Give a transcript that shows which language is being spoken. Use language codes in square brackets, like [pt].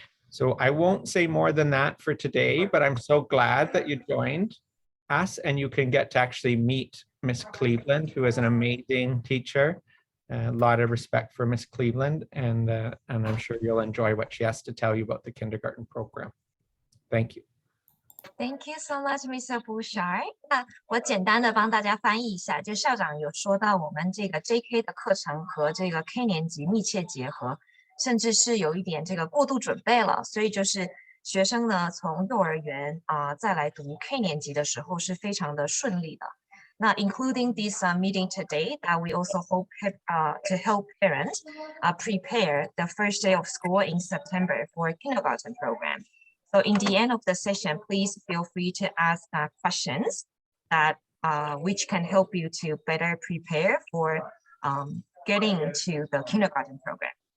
[en] So I won't say more than that for today, but I'm so glad that you joined us and you can get to actually meet Miss Cleveland, who is an amazing teacher. A lot of respect for Miss Cleveland, and I'm sure you'll enjoy what she has to tell you about the kindergarten program. Thank you. Thank you so much, Mr. Bouchard. [zh] 那我简单的帮大家翻译一下，就校长有说到我们这个 JK 的课程和这个 K 年级密切结合，甚至是有一点这个过度准备了，所以就是学生呢从幼儿园再来读 K 年级的时候是非常的顺利的。那 [en] including this meeting today, that we also hope to help parents prepare the first day of school in September for kindergarten program. So in the end of the session, please feel free to ask questions that which can help you to better prepare for getting into the kindergarten program.